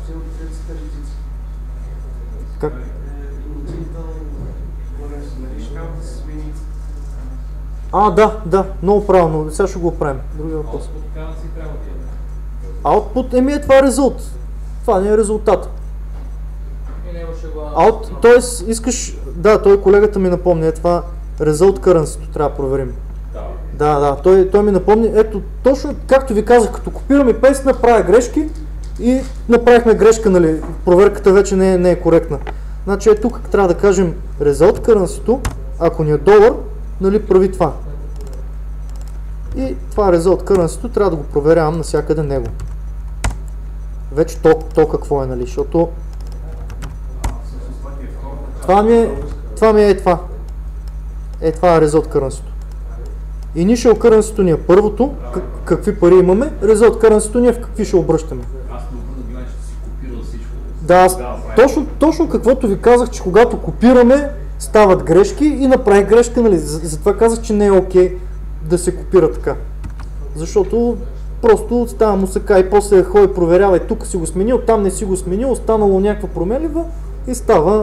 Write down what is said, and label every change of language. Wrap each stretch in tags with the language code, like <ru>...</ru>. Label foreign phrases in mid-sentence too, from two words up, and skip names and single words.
<bg>Как? Да, много правилно. Сега ще го оправим. Другия въпрос. Output, това е резултат. Това не е резултат. Тоест искаш, той колегата ми напомни, това</bg> <en>result currency</en> <bg>трябва да проверим. Да, той ми напомни, ето точно както ви казах, като копирам и пейст, направя грешки и направихме грешка, нали, проверката вече не е коректна. Значи тук трябва да кажем</bg> <en>result currency,</en> <bg>ако ни е долар, нали, прави това. И това</bg> <en>result currency</en> <bg>трябва да го проверявам навсякъде него. Вече то какво е, нали, защото това ми е това. Това е</bg> <en>result currency. Initial currency</en> <bg>ни е първото, какви пари имаме,</bg> <en>result currency</en> <bg>ни е в какви ще обръщаме. Аз не обърна, че си копирал всичко. Да, точно каквото ви казах, че когато копираме, стават грешки и направих грешка, нали, затова казах, че не е окей да се копира така. Защото просто става мусака и после ходи проверява и тук си го сменил, там не си го сменил, останало някаква променлива и става...</bg>